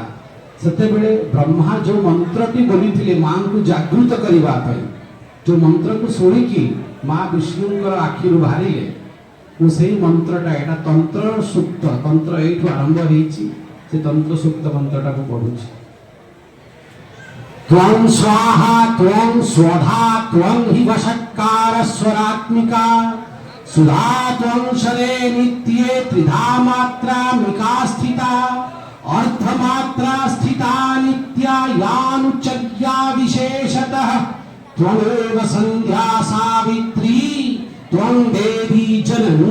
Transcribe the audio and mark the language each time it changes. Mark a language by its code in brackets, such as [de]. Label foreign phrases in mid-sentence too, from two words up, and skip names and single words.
[or] ସେତେବେଳେ ବ୍ରହ୍ମା ଯେଉଁ ମନ୍ତ୍ରଟି ବୋଲିଥିଲେ ମାଙ୍କୁ ଜାଗୃତ କରିବା ପାଇଁ, ଯେଉଁ ମନ୍ତ୍ରକୁ ଶୁଣିକି ମା ବିଷ୍ଣୁଙ୍କର ଆଖିରୁ ବାହାରିଲେ, ମୁଁ ସେଇ ମନ୍ତ୍ରଟା, ଏଇଟା ତନ୍ତ୍ର ସୂକ୍ତ, ତନ୍ତ୍ର ଏଇଠୁ ଆରମ୍ଭ ହେଇଛି, ସେ ତନ୍ତ୍ର ସୂକ୍ତ ମନ୍ତ୍ରଟାକୁ ପଢୁଛି। [sa] ତ୍ୱଂ ସ୍ୱାହା ତ୍ୱଂ ସ୍ୱଧା ତ୍ୱଂ हि वषट्कार स्वरात्मिका सुधा त्वं शरे नित्ये त्रिधा मात्रा मिका स्थिता अर्थमात्रा स्थिता नित्या यानुचर्या विशेषतः त्वमेव संध्या सावित्री त्वं देवी जननी